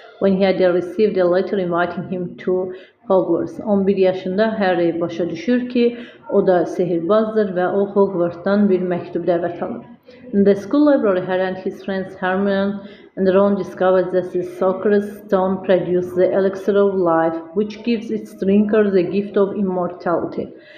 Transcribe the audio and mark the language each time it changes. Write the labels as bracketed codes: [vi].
[en] when he had received a letter inviting him to Hogwarts. [az] 11 yaşında Harry başa düşür ki, o da sehirbazdır və o Hogwarts'tan bir məktub dəvət alır. [en] In the school library, Harry and his friends Hermione and Ron discover that the Sorcerer's Stone produces the elixir of life, which gives its drinker the gift of immortality.